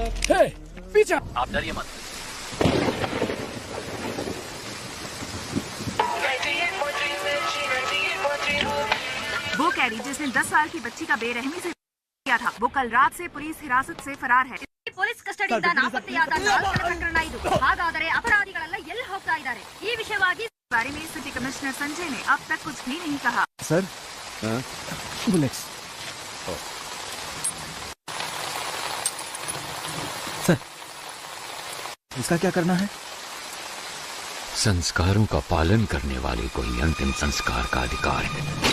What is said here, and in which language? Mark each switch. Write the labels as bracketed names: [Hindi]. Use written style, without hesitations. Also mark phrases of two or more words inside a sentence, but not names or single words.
[Hindi] पीछे पीछे। आप डरिए मत। वो कैदी जिसने 10 साल की बच्ची का बेरहमी से किया था, वो कल रात से पुलिस हिरासत से फरार है. [Kannada] ಪೊಲೀಸ್ ಕಸ್ಟಡಿಯಿಂದ ನಾಪತ್ತೆಯಾದ 4 ಪ್ರಕರಣ ಇದು. ಹಾಗಾದರೆ ಅಪರಾಧಿಗಳೆಲ್ಲ ಎಲ್ಲಿ ಹೋಗ್ತಾ ಇದ್ದಾರೆ? ಈ ವಿಷಯವಾಗಿ [Hindi] बारे में सिटी कमिश्नर संजय ने अब तक कुछ भी नहीं कहा. सर बुलेट्स सर, इसका क्या करना है? संस्कारों का पालन करने वाले को ही अंतिम संस्कार का अधिकार है.